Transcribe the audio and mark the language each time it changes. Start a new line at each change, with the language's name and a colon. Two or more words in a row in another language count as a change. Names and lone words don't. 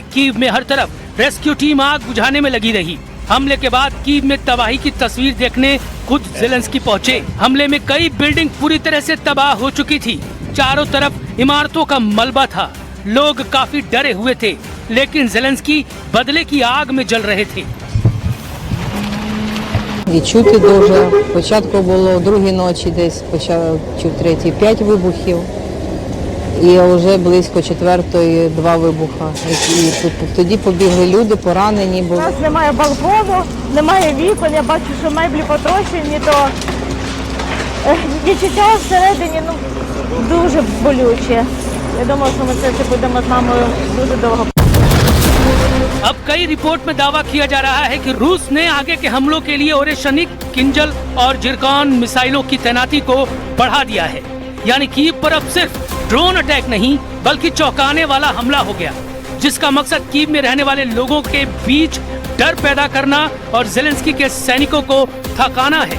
Hindi: कीव में हर तरफ
English: rescue team
Hindi: आग बुझाने में लगी रही। हमले के बाद कीव में तबाही की तस्वीर देखने खुद ज़ेलेंस्की पहुंचे। हमले में कई बिल्डिंग पूरी तरह से तबाह हो चुकी थी। चारों तरफ इमारतों का मलबा था। लोग काफी डरे हुए थे, लेकिन ज़ेलेंस्की बदले की आग में जल रहे थे।
Ukrainian: І чути дуже. Спочатку було о 2-й ночі, десь чув 3-й 5 вибухів. І вже близько 4-ї 2 вибуха. І тоді побігли люди, поранені були. У нас немає балкону, немає вікон, я бачу, що меблі потрощені, то відчуття всередині дуже болюче. Я думала, що ми це будемо з мамою дуже довго.
Hindi: अब कई रिपोर्ट में दावा किया जा रहा है कि रूस ने आगे के हमलों के लिए ओरेशनिक, किंजल और जिरकॉन मिसाइलों की तैनाती को बढ़ा दिया है। यानी कीव पर अब सिर्फ
English: drone attack
Hindi: नहीं बल्कि चौंकाने वाला हमला हो गया, जिसका मकसद कीव में रहने वाले लोगों के बीच डर पैदा करना और ज़ेलेंस्की के सैनिकों को थकाना है।